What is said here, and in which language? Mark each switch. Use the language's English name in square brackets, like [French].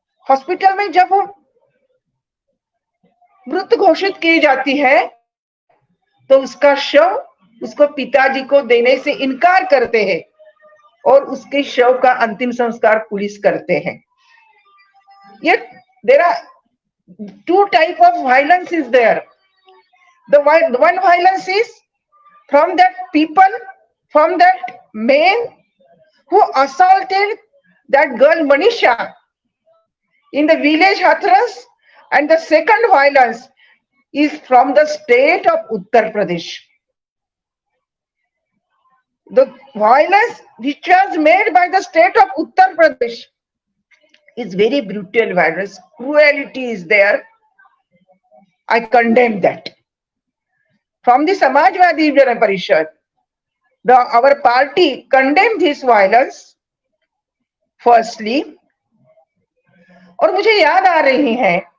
[Hindi] Hospital में जब वो मृत घोषित की जाती है तो उसका शव उसको पिताजी को देने से इनकार करते हैं और उसके शव का अंतिम संस्कार पुलिस करते हैं। [English] ये there are 2 type of violence is there. The one violence is from that people, from that man who assaulted that girl Manisha in the village Hathras, and the second violence is from the state of Uttar Pradesh. The violence which was made by the state of Uttar Pradesh is very brutal violence. Cruelty is there. I condemn that. From the Samajwadi Jana Parishad, our party condemned this violence firstly, [Hindi] और मुझे याद आ रही है